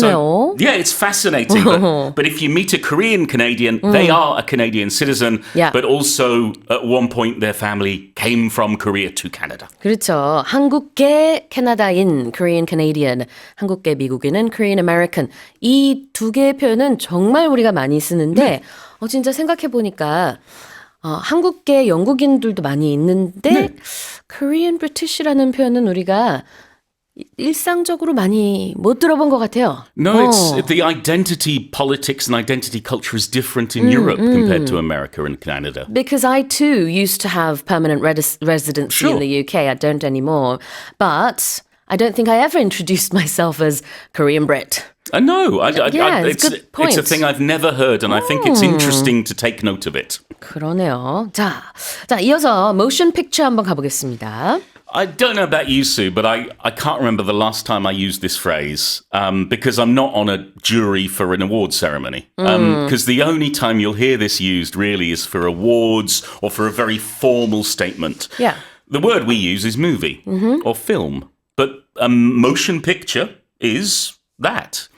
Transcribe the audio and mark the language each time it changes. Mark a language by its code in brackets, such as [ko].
[en] So, yeah, it's fascinating. But if you meet a Korean Canadian, they are a Canadian citizen, Yeah. but also at one point their family came from Korea to Canada. [ko] 그렇죠. 한국계 캐나다인 [en] Korean Canadian, [ko] 한국계 미국인은 [en] Korean American. [ko] 이 두 개의 표현은 정말 우리가 많이 쓰는데 진짜 생각해 보니까 한국계 영국인들도 많이 있는데 [en] Korean British [ko] 라는 표현은 우리가 일상적으로 많이 못 들어본 것 같아요. [en] No, it's the identity politics and identity culture is different in Europe compared to America and Canada. Because I too used to have permanent residency in Sure. the UK. I don't anymore. But I don't think I ever introduced myself as Korean Brit. No, Yeah, it's a good point. it's a thing I've never heard, and I think it's interesting to take note of it. [ko] 그러네요. 자, 이어서 motion picture 한번 가보겠습니다. [en] I don't know about you, Sue, but I can't remember the last time I used this phrase because I'm not on a jury for an award ceremony. Because the only time you'll hear this used really is for awards or for a very formal statement. Yeah. The word we use is movie or film, but a motion picture is that.